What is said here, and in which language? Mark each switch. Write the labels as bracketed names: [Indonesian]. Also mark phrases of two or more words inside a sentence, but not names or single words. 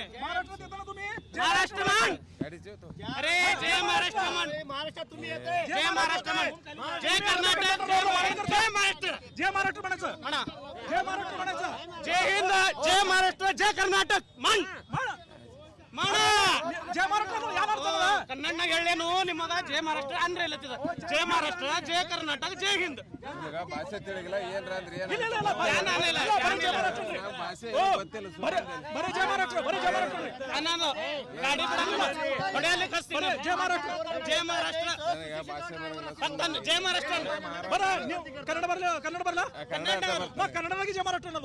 [Marathi] महाराष्ट्र म्हण, अरे जय महाराष्ट्र म्हण, जय महाराष्ट्र म्हण, जय कर्नाटक, जय महाराष्ट्र, जय महाराष्ट्र म्हणायचं म्हणा, जय महाराष्ट्र म्हणायचं, जय हिंद, जय महाराष्ट्र, जय कर्नाटक म्हण, म्हणा जय महाराष्ट्र [Kannada] ಕನ್ನಡ ಹೇಳೇನು ನಿಮಗ ಜಯ ಮಹಾರಾಷ್ಟ್ರ ಅಂದ್ರೆ ಇಲ್ಲ ಜಯ ಮಹಾರಾಷ್ಟ್ರ ಜಯ ಕರ್ನಾಟಕ ಜಯ ಹಿಂದ್ ಭಾಷೆ ತಿಳಿಗಿಲ್ಲ ಏನ್ರ ಅಂದ್ರೆ ಗಾಡಿ ಹೊಡೆಯಲಿ ಕಸ್ತೀನಿ ಜಯ ಮಹಾರಾಷ್ಟ್ರ ಜಯ ಮಹಾರಾಷ್ಟ್ರ ಜಯ ಮಹಾರಾಷ್ಟ್ರ ಕನ್ನಡ ಬರಲ್ಲ ಕನ್ನಡ ಬರಲ್ಲ ಕನ್ನಡವಾಗಿ ಜಯ ಮಹಾರಾಷ್ಟ್ರ ಅನ್ನೋದು